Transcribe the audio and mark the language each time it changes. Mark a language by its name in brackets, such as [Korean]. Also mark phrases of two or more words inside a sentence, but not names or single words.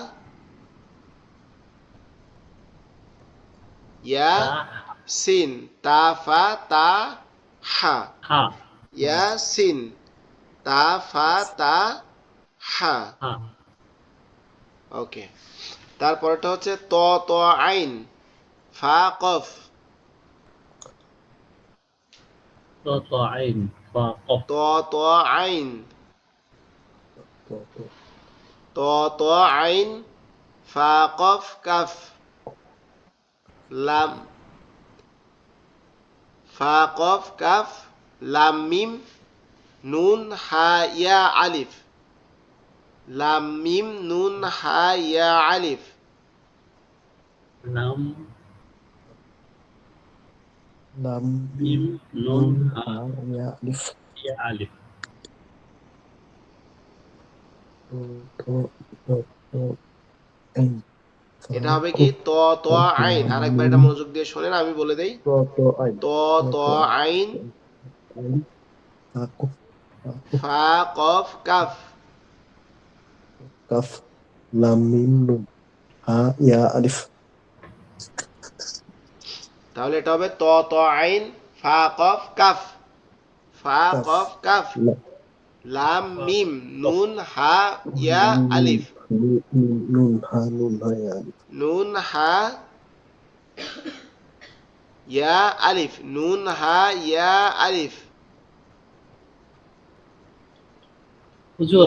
[Arabic] তা ياسين، طا فا طا ها, হা, ياسين، طا فا طا ها. হা, [Bangla] ওকে, তারপরটা হচ্ছে [Arabic] طا طا عين فا قاف, طا طا عين با قاف, طا طا عين, طا طا طا طا عين فا قاف كاف، لام فا قاف كاف، لام ميم نون ها يا ألف، لام ميم نون ها يا ألف, লাম লাম ميم نون নুন হা ها يا ألف يا ألف. طا طا طا طا عين فا [Bangla] এটা হবে কি [Arabic] কফ طا طا কফ আইন। লাম [Bangla] আরেকবার এটা [Arabic] মিম [Bangla] মনোযোগ দিয়ে শোনেন, আমি বলে দেই। [Arabic] طا طا عين ত তো ত তো আইন عين فا قاف فا قاف كاف. كاف لام ميم نون ها يا ألف [Bangla] তাহলে এটা হবে [Arabic] طا طا عين فا قاف كاف. ফা কাফ قاف كاف لام ميم نون ها يا ألف. نون ها يا ألف نون ها يا ألف. نون ها يا ألف. [Bangla] হুজুর,